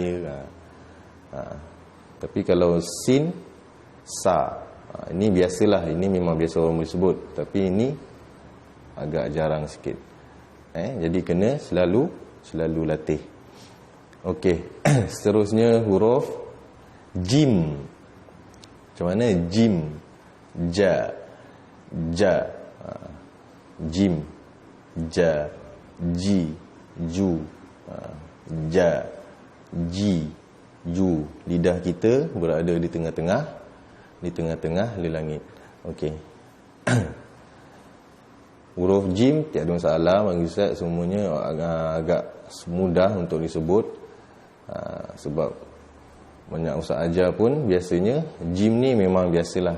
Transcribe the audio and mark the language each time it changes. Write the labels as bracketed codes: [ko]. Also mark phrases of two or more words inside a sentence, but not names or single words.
[ms] Tapi kalau sin, sa, ini biasalah, ini memang biasa orang boleh sebut, tapi ini agak jarang sikit. Jadi kena selalu latih. Okey. Seterusnya huruf jim. Macam mana jim? Ja. Jim. Ja. Ji. Ju. Ja. Ji. Ju. Lidah kita berada di tengah-tengah langit. Okey. Huruf jim tiada masalah bagi Ustaz, semuanya agak mudah untuk disebut. Sebab banyak Ustaz ajar pun biasanya jim ni memang biasalah.